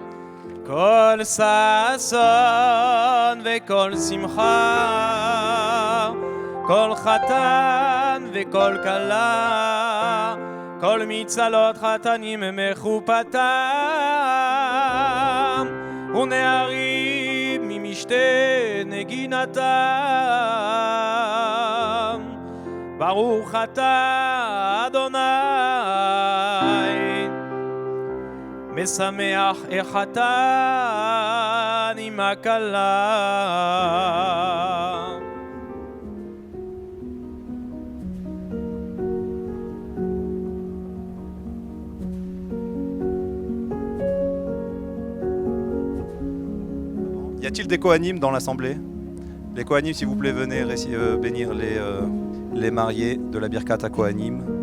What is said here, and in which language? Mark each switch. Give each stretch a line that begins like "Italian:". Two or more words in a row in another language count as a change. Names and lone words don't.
Hebrew: כל ששון וכל שמחה, כל חתן וכל כלה, כל מצלות חתנים מחופתם, ונערים ממשתה נגינתם. ברוך אתה אדוני משמח החתן עם הכלה.
French: Y a-t-il des Kohanim dans l'assemblée? Les Kohanim, s'il vous plaît, venez bénir les mariés de la
Hebrew: ברכת הכהנים.